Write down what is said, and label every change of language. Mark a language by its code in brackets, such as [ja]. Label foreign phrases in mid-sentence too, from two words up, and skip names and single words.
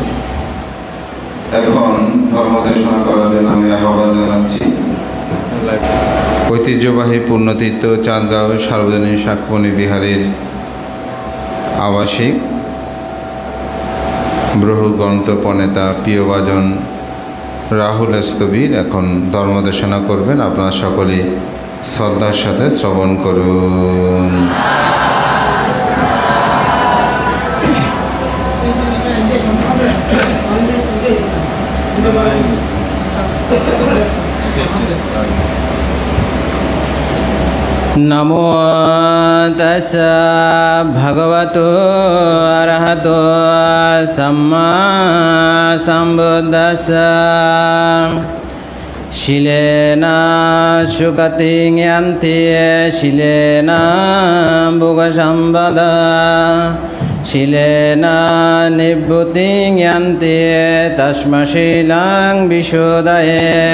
[bn] এখন ধর্মদেশনা করার জন্য আমি আহ্বান জানাচ্ছি ঐতিহ্যবাহী পুণ্যতীর্থ চাঁদগাঁও সার্বজনীন সাক্ষ্যমণি বিহারের আবাসিক ব্রহ্মগ্রন্থ প্রণেতা প্রিয়ভাজন রাহুল স্থবির এখন ধর্মদেশনা করবেন। আপনারা সকলে শ্রদ্ধার সাথে শ্রবণ করুন। [pi] नमो तस्सा भगवतो अरहतो सम्मा सम्बुद्धस्सा शिलेन सुगतिं यान्ति शिलेन भुगसम्पदा शिलेन निभृतिं यान्ति तस्मशीलं विशोदये